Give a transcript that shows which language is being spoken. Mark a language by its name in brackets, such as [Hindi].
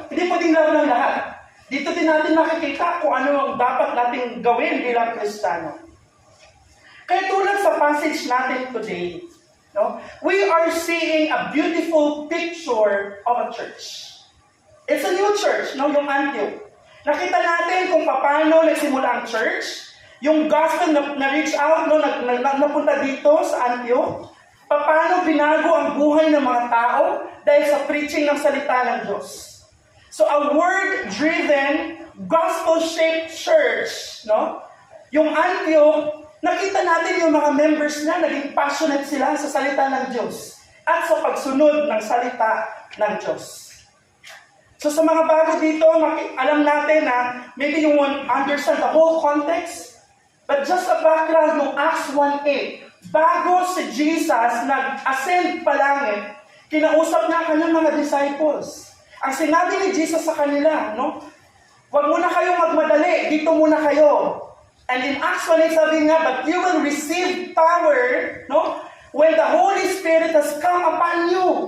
[Filipino] Hindi pwedeng love ng lahat. Dito din natin makikita kung ano ang dapat nating gawin bilang Kristiyano. Kaya tulad sa passage natin [English] today, no, we are seeing a beautiful picture of a church. It's a new church, no, [Filipino] yung Antioch. Nakita natin kung paano nagsimula ang church, yung gospel na [English] reach out, [Filipino] no, napunta dito sa Antioch, paano binago ang buhay ng mga tao dahil sa preaching ng salita ng Diyos. [English] So a word-driven, gospel-shaped church, no? [Filipino] Yung Antioch, nakita natin yung mga members na naging passionate sila sa salita ng Diyos at sa pagsunod ng salita ng Diyos. So sa mga bago dito, alam natin na [English] maybe you won't understand the whole context, but just a background [Filipino] ng Acts 1:8, bago si Jesus nag-ascend pa langit, kinausap niya ang kanyang mga disciples. Ang sinabi ni Jesus sa kanila, no? Huwag muna kayong magmadali, dito muna kayo. [English] And in Acts 1:8 [Filipino] sabi nga, [English] but you will receive power, no? When the Holy Spirit has come upon you.